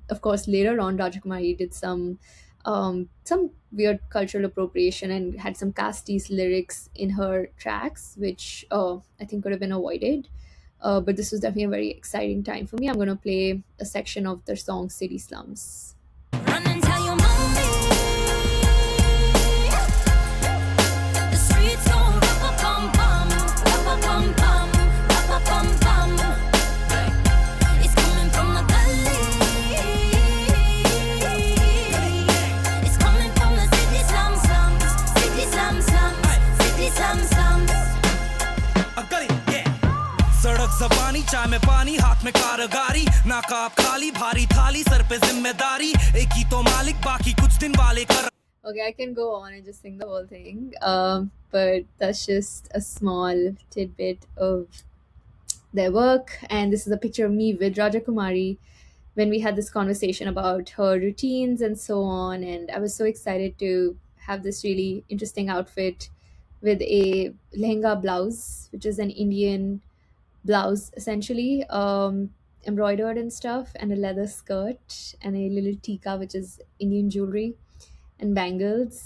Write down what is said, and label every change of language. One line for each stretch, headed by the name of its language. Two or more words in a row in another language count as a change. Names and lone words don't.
English: Of course, later on, Raja Kumari did some weird cultural appropriation and had some casties lyrics in her tracks, which I think could have been avoided. But this was definitely a very exciting time for me. I'm going to play a section of the song City Slums. Run and tell your mommy. The streets gon' rap-a-pum-pum, rap-a-pum-pum, rap-a-pum-pum. It's coming from the gully. It's coming from the city slums, slums, city slums, slums, city slums, slums.
Hindi: गली सड़क जबानी चाय में पानी हाथ में कारगारी नाकाब खाली भारी थाली सर पे जिम्मेदारी एक ही तो मालिक बाकी कुछ दिन वाले कर
English: Okay, I can go on and just sing the whole thing, but that's just a small tidbit of their work. And this is a picture of me with Raja Kumari when we had this conversation about her routines and so on. And I was so excited to have this really interesting outfit with a lehenga blouse, which is an Indian blouse essentially, embroidered and stuff, and a leather skirt and a little tika, which is Indian jewelry, and bangles.